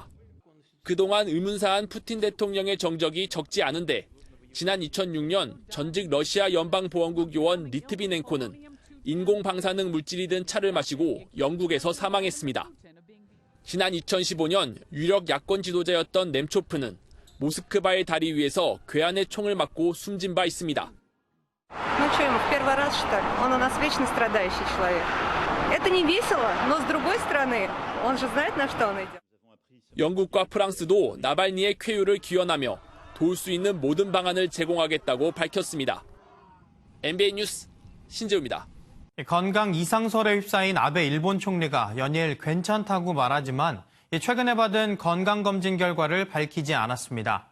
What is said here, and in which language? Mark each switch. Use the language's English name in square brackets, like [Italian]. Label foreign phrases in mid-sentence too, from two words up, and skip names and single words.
[Korean] 그동안 의문사한 푸틴 대통령의 정적이 적지 않은데 지난 2006년 전직 러시아 연방보안국 요원 리트비넨코는 인공방사능 물질이 든 차를 마시고 영국에서 사망했습니다. 지난 2015년 유력 야권 지도자였던 넴초프는 모스크바의 다리 위에서 괴한의 총을 맞고 숨진 바 있습니다. [Russian] Ну что, ему в первый раз, что ли? Он у нас вечно страдающий человек. Это не весело, но с другой стороны, он же знает, на что он идет. [Korean] 영국과 프랑스도 나발니의 쾌유를 기원하며 도울 수 있는 모든 방안을 제공하겠다고 밝혔습니다. MBN 뉴스 신재우입니다. 건강 이상설에 휩싸인 아베 일본 총리가 연일 괜찮다고 말하지만 최근에 받은 건강검진 결과를 밝히지 않았습니다.